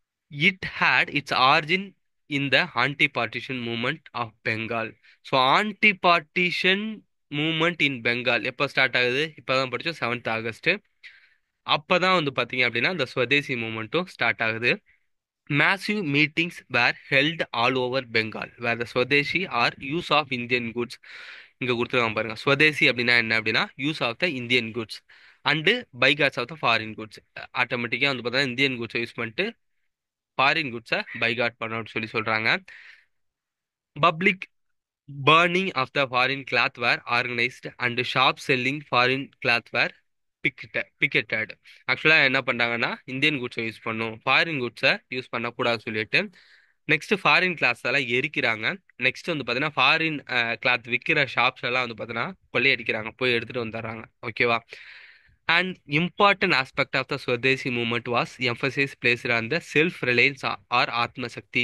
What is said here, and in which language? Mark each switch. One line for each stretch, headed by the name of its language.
English: It had its origin in the anti partition movement of Bengal.
Tamil: So anti partition movement in Bengal எப்போ start ஆகுது, இப்போ தான் படித்தோம் 7th August. அப்போ தான் வந்து பார்த்தீங்க அப்படின்னா இந்த ஸ்வதேசி மூவ்மெண்ட்டும் ஸ்டார்ட் ஆகுது.
English: Massive meetings were held all over Bengal where the Swadeshi or use of Indian goods.
Tamil: இங்க கொடுத்துருக்காங்க பாருங்க.
English: swadeshi
Tamil: அப்படின்னா என்ன அப்படின்னா
English: Use of the Indian goods and boycotts of the foreign goods.
Tamil: ஆட்டோமேட்டிக்காக வந்து பார்த்தா இந்தியன் குட்ஸை யூஸ் பண்ணிட்டு ஃபாரின் குட்ஸை பைகாட் பண்ணணும்னு சொல்லி சொல்கிறாங்க.
English: Public burning of the foreign cloth were organized and shops selling foreign cloth were picketed.
Tamil: ஆக்சுவலாக என்ன பண்ணுறாங்கன்னா இந்தியன் குட்ஸை யூஸ் பண்ணும், ஃபாரின் குட்ஸை யூஸ் பண்ணக்கூடாதுன்னு சொல்லிட்டு நெக்ஸ்ட் ஃபாரின் கிளாஸ் எல்லாம் எரிக்கிறாங்க. நெக்ஸ்ட் வந்து பார்த்தீங்கன்னா ஃபாரின் கிளாத் விற்கிற ஷாப்ஸ் எல்லாம் வந்து பார்த்தீங்கன்னா கொள்ளையடிக்கிறாங்க, போய் எடுத்துட்டு வந்துடுறாங்க. ஓகேவா.
English: And important aspect of the Swadeshi movement was emphasis placed on the self reliance or atma shakti.